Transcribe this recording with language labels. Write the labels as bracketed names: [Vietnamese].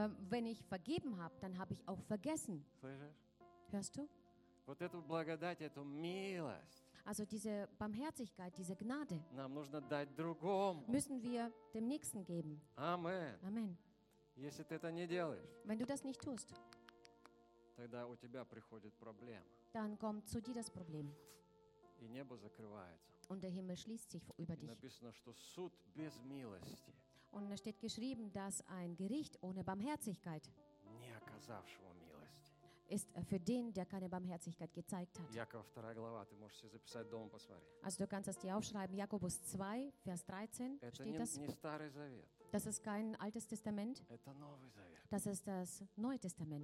[German] Wenn ich vergeben habe, dann habe ich auch vergessen. Hörst du? [Russian] Вот эту благодать, эту милость. [German] Also diese Barmherzigkeit, diese Gnade [Russian] нам нужно дать другому. [German] Müssen wir dem Nächsten geben. Amen. Amen. [Russian] Если ты это не делаешь, [German] wenn du das nicht tust, [Russian] тогда у тебя приходит проблема. [German] Dann kommt zu dir das Problem. [Russian] И небо закрывается. [German] Und der Himmel schließt sich über [Russian] и [German] dich. [Russian] Написано, что суд без милости. [German] Und da steht geschrieben, dass ein Gericht ohne Barmherzigkeit [Russian] не оказавшего милости. [German] ist für den, der keine Barmherzigkeit gezeigt hat. [Russian] Jakob 2 глава, ты можешь себе записать дома посмотри. [German] Also du kannst es dir aufschreiben, Jakobus 2, Vers 13, [Russian] это [German] steht [Russian] не, [German] das. [Russian] Не Старый Завет. [German] Das ist kein Altes Testament. [Russian] Это Новый Завет. [German] Das ist das Neue Testament.